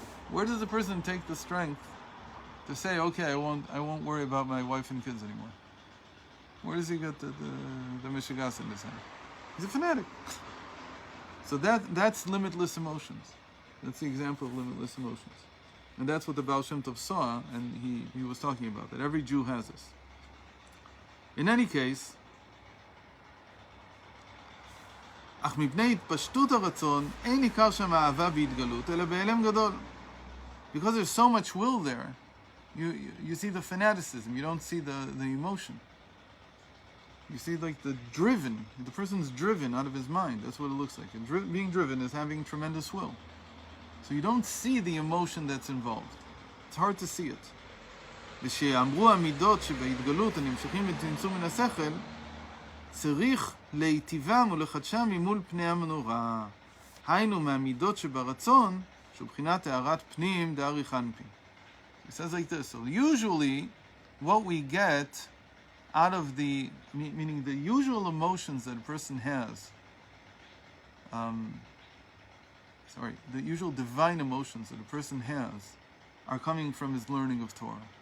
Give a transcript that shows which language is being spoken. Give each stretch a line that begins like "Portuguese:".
English: Where does the person take the strength to say, okay, I won't worry about my wife and kids anymore? Where does he get the mishigas in his hand? He's a fanatic. So that's limitless emotions. That's the example of limitless emotions. And that's what the Baal Shem Tov saw, and he was talking about, that every Jew has this.
Hebrew: In any case, אך מפני התפשטות הרצון, אין ניכר שם אהבה והתגלות, אלא בהלם גדול.
English: Because there's so much will there, you see the fanaticism, you don't see the emotion. You see like the person's driven out of his mind. That's what it looks like. And being driven is having tremendous will. So you don't see the emotion that's involved. It's hard to see it.
Hebrew: ושאמרו המידות שבהתגלות הנמשכים בצמצום מן השכל, צריך להיטיבם ולחדשם ממול פני המנורה. היינו מהמידות שברצון, שבחינת הערת פנים דאריך אנפי.
English: It says like this. So usually, what we get out of meaning the usual emotions that a person has, the usual divine emotions that a person has are coming from his learning of Torah.